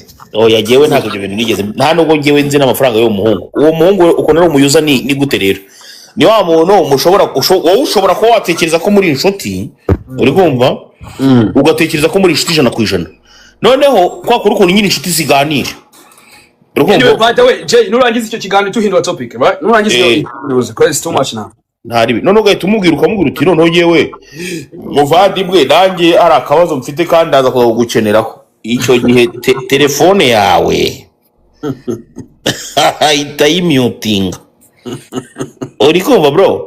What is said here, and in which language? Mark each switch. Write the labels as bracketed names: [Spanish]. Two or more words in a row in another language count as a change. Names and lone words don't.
[Kinyarwanda] yagewe ntabwo ibyo bintu nigeze nta nubwo ngewe nzi n'amafaranga y'uwo muhungu uwo muhungu ukuntu ari umuyuza ni gute rero ni wa muntu wowe ushobora kuba watekereza ko muri inshuti uri kumva ugatekereza ko muri inshuti 100%. Noneho kwa kuri ukuntu nyine inshuti ziganira [English] by the way Jay [Kinyarwanda] nurangiza icyo kiganiro tuhindura [English] topic right [Kinyarwanda] nurangiza iyo [English] because too much now [Kinyarwanda] ntaribi none ugahita umubwira uti none yewe muvandimwe nanjye ari akabazo mfite kandi aza kugukeneraho icyo gihe telefone yawe itayimuting uri kumva bro